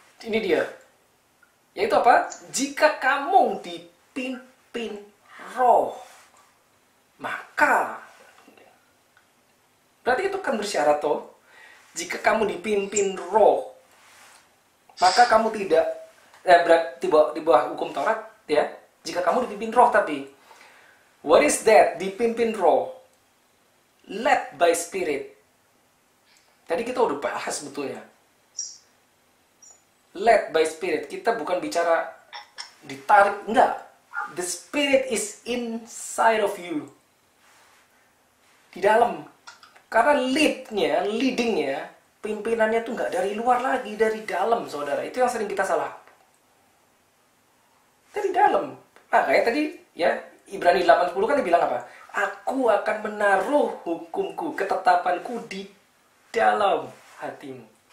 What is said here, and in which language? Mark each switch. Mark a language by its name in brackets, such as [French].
[Indonesian] Ini dia. Yaitu apa? Jika kamu dipimpin roh, maka berarti itu kan bersyarat toh. Jika kamu dipimpin roh, maka kamu tidak berarti di bawah hukum Taurat ya. Jika kamu dipimpin roh, tapi [English] what is that? [Indonesian] Dipimpin roh, [English] led by spirit. [Indonesian] Tadi kita udah bahas sebetulnya. [English] Led by spirit, [Indonesian] kita bukan bicara ditarik, enggak. [English] The spirit is inside of you. [Indonesian] Di dalam. Karena leadingnya, pimpinannya tuh nggak dari luar lagi, dari dalam, saudara. Itu yang sering kita salah. Dari dalam. Nah, kayak tadi, ya, Ibrani 8:10 kan dibilang apa? Aku akan menaruh hukumku, ketetapanku di dalam hatimu.